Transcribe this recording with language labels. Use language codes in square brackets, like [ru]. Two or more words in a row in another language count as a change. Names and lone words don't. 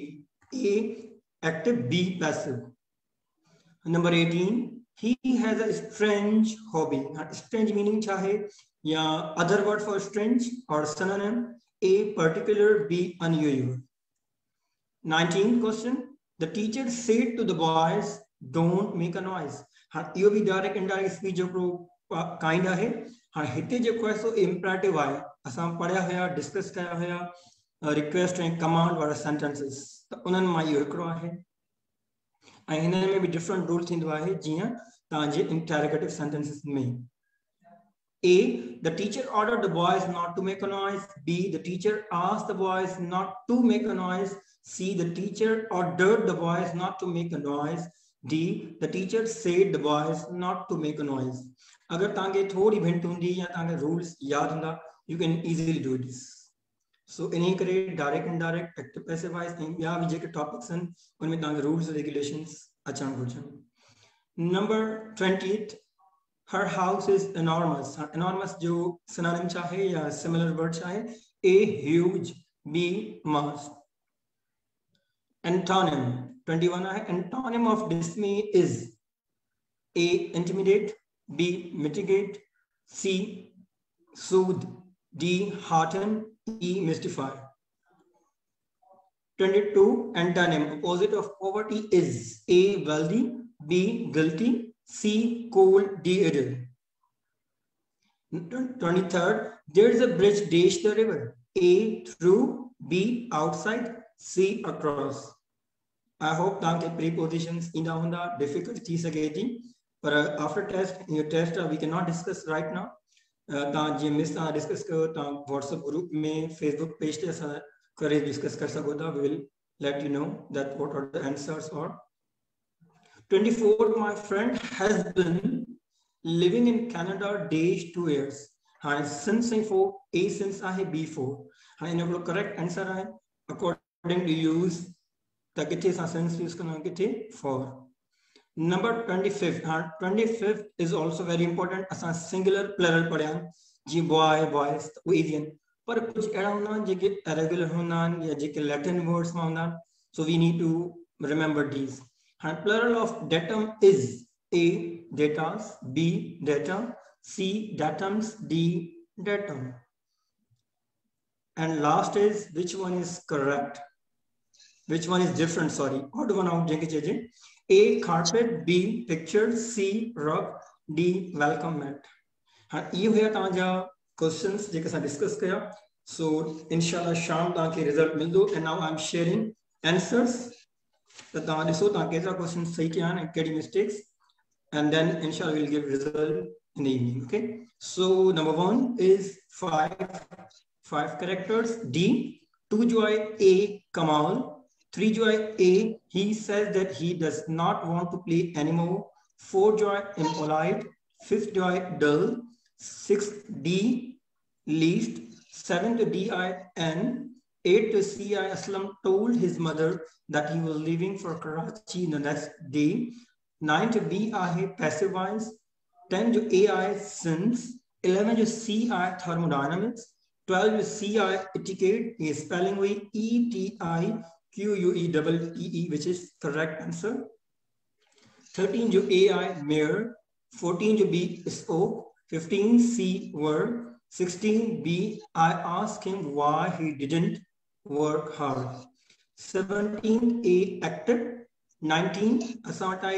[en] A active, B passive. Number 18 he has a strange hobby. Strange meaning [ur] کیا ہے یا [en] other word for strange or synonym. A particular, B unusual. 19 question the teacher said to the boys don't make a noise. [sd] हाँ इहो भी [en] direct indirect speech [sd] जो काइंड आहे. हाँ हिते जेको आहे सो इम्परेटिव आहे. असां पढ़िया हुया डिस्कस कया हुया रिक्वेस्ट ऐं कमांड वारा सेंटेंसेस त उन्हनि मां इहो हिकिड़ो आहे. ऐं हिन में बि [en] different rule [sd] थींदो आहे जीअं तव्हांजे [en] interrogative sentences [sd] में. [en] A the teacher ordered the boys not to make a noise. B the teacher asked the boys not to make a noise. C the teacher ordered the boys not to make a noise. D the teacher said the boys not to make a noise. [sd] अगर तव्हांखे थोड़ी हिंट हूंदी या तव्हांखे रूल्स यादि हूंदा [en] you can easily do this. [sd] So इन करे [en] direct indirect active passive voice [sd] ऐं ॿिया बि जेके टॉपिक्स आहिनि उन में तव्हांखे [en] rules regulations [sd] अचणु घुरिजनि. [en] Number 20 her house is enormous. [sd] Enormous जो synonym चाहे या [en] similar word [sd] चाहे. [en] A huge, B must. Antonym 21 है. Antonym of dismay is A intimidate, B mitigate, C soothe, D hearten, E mystify. 22 antonym opposite of poverty is A wealthy, B guilty, C cold, D idle. 23rd there is a bridge dash the river. A through, B outside, C across. I hope [sd] तव्हांखे prepositions ईंदा हूंदा. [en] difficult [sd] थी सघे थी पर [en] after test in your test we cannot discuss right now. [sd] तव्हां जीअं मिस तव्हां डिस्कस कयो तव्हां WhatsApp ग्रुप में Facebook पेज ते असां करे डिस्कस करे सघो था. [en] we will let you know that what are the answers. Or 24 my friend has been living in Canada dash 2 years. हाँ since for A since आहे B for. [sd] हाँ इन जो [en] correct answer [sd] आहे [en] according to use [sd] त किथे असां [en] since use [sd] कंदा किथे for. [en] Number 25 हाँ 25 is also very important. [sd] असां [en] singular plural [sd] पढ़िया जी [en] boy boys [sd] वो इजी आहिनि पर कुछ अहिड़ा हूंदा आहिनि जेके इरेगुलर हूंदा आहिनि या जेके [en] Latin words [sd] में हूंदा आहिनि [en] so we need to remember these [sd] हाणे [en] plural of datum is A datas, B data, C datums, D datum. And last is which one is correct? Which one is different? Sorry. Odd one out. A carpet, B picture, C rug, D welcome mat. And you here tanja questions [sd] जेके असां discuss कया. So [ar] inshallah [sd] शाम तव्हांखे result मिलंदो. [en] And now I'm sharing answers. [sd] त तव्हां ॾिसो तव्हां केतिरा questions सही कया आहिनि ऐं कहिड़ी mistakes. [en] And then [ar] inshallah [en] we'll give result in the evening. Okay, so number 1 is five characters. D 2 joy A Kamal, 3 joy A he says that he does not want to play anymore, 4 joy impolite, 5th joy dull, 6 D least, 7 to DIN, 8 to CI Aslam told his mother that he was leaving for Karachi the next day. 9 to B आहे passive voice, 10 जो A आहे since, 11 जो C आहे thermodynamics, 12 जो C आहे etiquette, ये spelling हुई ETIQUEEE which is correct answer. 13 जो A आहे mirror, 14 जो B is oak, 15 C word, 16 B I asked him why he didn't work hard, 17 A acted, 19 assaulted.